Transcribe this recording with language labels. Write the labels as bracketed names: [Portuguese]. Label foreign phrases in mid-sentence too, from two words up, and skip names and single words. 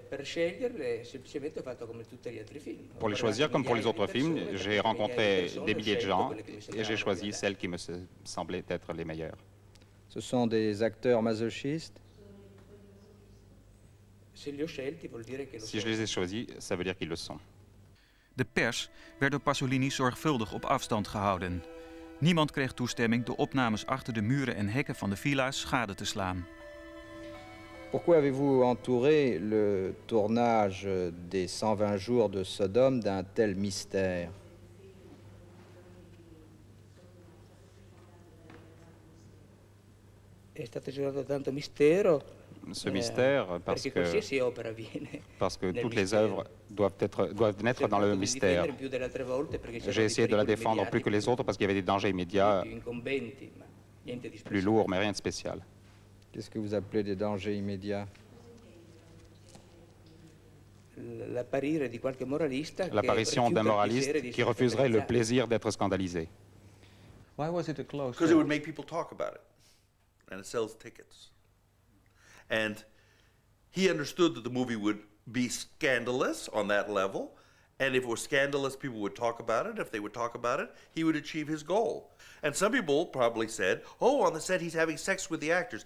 [French] Pour les choisir, comme pour les autres films, j'ai rencontré des milliers de gens et j'ai choisi celles qui me semblaient être les meilleures. Ce sont des acteurs masochistes? Si je les ai choisis, ça veut dire qu'ils le sont. [Dutch] De pers werd door Pasolini zorgvuldig op afstand gehouden. Niemand kreeg toestemming de opnames achter de muren en hekken van de villa's schade te slaan. [French] Pourquoi avez-vous entouré le tournage des 120 jours de Sodome d'un tel mystère? Ce mystère, parce que toutes les œuvres doivent naître dans le mystère. J'ai essayé de la défendre plus que les autres parce qu'il y avait des dangers immédiats, plus lourds, mais rien de spécial. Qu'est-ce que vous appelez des dangers immédiats? L'apparition d'un moraliste qui refuserait le plaisir d'être scandalisé. [English] Why was it a close? Because it would make people talk about it, and it sells tickets. And he understood that the movie would be scandalous on that level, and if it was scandalous, people would talk about it. If they would talk about it, he would achieve his goal. And some people probably said, oh, on the set he's having sex with the actors.